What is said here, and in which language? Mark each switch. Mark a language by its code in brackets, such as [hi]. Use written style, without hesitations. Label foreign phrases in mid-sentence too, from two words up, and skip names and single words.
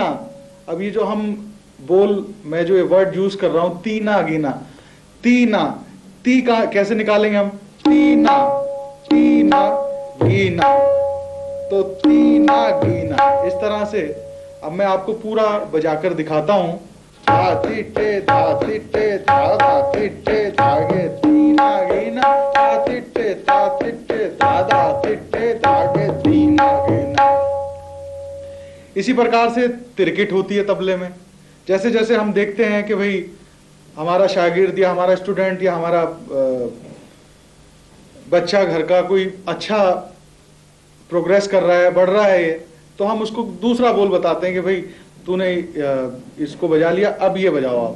[hi] अब ये जो हम बोल, मैं जो ये वर्ड यूज कर रहा हूं, तीना गीना, तीना, ती का कैसे निकालेंगे हम? तीना, तीना गीना, तो तीना गीना, इस तरह से। अब मैं आपको पूरा बजाकर दिखाता हूं। धा तिट्टे धा तिट्टे धा धा तिट्टे धागे तीना गीना, धा तिट्टे धा तिट्टे धा धा तिट्टे धागे तीना गीना। इसी प्रकार से तिरकिट होती है तबले में। जैसे जैसे हम देखते हैं कि भाई हमारा शागिर्द या हमारा स्टूडेंट या हमारा बच्चा घर का कोई अच्छा प्रोग्रेस कर रहा है, बढ़ रहा है ये, तो हम उसको दूसरा बोल बताते हैं कि भाई तूने इसको बजा लिया, अब ये बजाओ आप।